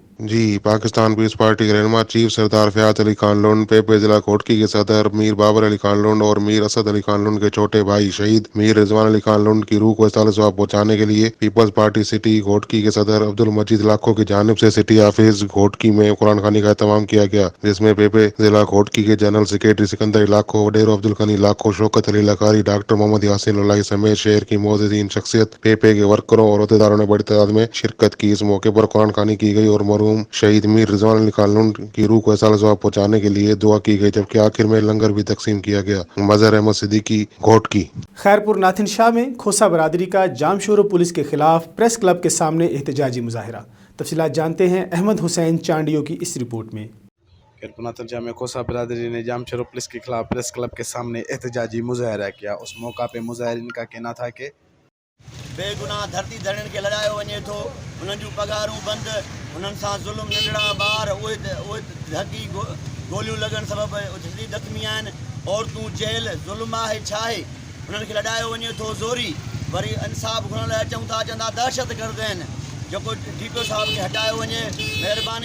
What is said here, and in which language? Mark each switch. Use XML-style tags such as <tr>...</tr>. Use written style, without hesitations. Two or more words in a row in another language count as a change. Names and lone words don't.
<ur>پاکستان پیپلز پارٹی کے رہنما چیف سردار فیاض علی خان لونڈ، پیپے ضلع کوٹکی کے صدر میر بابر علی خان لونڈ اور میر اسد علی خان لونڈ کے چھوٹے بھائی شہید میر رضوان علی خان لونڈ کی روح کو ایصال ثواب پہنچانے کے لیے پیپلز پارٹی سٹی کوٹکی کے صدر عبد المجید لاکھو کی جانب سے</ur> <en>city office</en> <ur>کوٹکی میں قرآن خوانی کا اہتمام کیا گیا، جس میں پیپے ضلع کوٹکی کے</ur> <en>general secretary</en> <ur>سکندر لاکھو، وڈیرو عبد الغنی لاکھو، شوکت علی لکاری، ڈاکٹر محمد یاسین اللہ سمیت شہر کی معززین شخصیت، پیپے کے ورکروں اور عہدیداروں رشتہ داروں نے بڑی تعداد میں شرکت کی. اس موقع پر قرآن خوانی کی گئی اور مرحوم شہید میر رضوان علی خان لنڈ کی روح کو احساس جواب پہنچانے کے لیے دعا کی گئی، جبکہ آخر میں لنگر بھی تقسیم کیا گیا. मजहर अहमद सिद्दीकी, घोटकी। خیرپور ناتھن شاہ میں کھوسہ برادری کا جامشور پولیس کے خلاف پریس کلب کے سامنے احتجاجی مظاہرہ. تفصیلات جانتے ہیں احمد حسین چانڈیو کی اس رپورٹ میں. خیرپور ناتھن شاہ میں کھوسہ برادری نے جامشور پولیس کے خلاف پریس کلب کے سامنے احتجاجی مظاہرہ کیا. اس موقع پہ مظاہرین کا کہنا تھا کہ</ur> <sd>बेगुनाह धरती धड़न के लड़ायो वञे थो, उन्हनि जूं पगारूं बंदि, उन्हनि सां ज़ुल्म, नंढड़ा ॿार उहे धकी गोलियूं लॻण सबबि जल्दी ज़ख़्मी आहिनि, औरतूं जेल, ज़ुल्म आहे छा आहे, उन्हनि खे लड़ायो वञे थो ज़ोरी। वरी इंसाफ़ घुरण लाइ अचूं था, चवंदा दहशत गर्द आहिनि, जेको डीपीओ साहिब खे हटायो वञे, महिरबानी।</sd>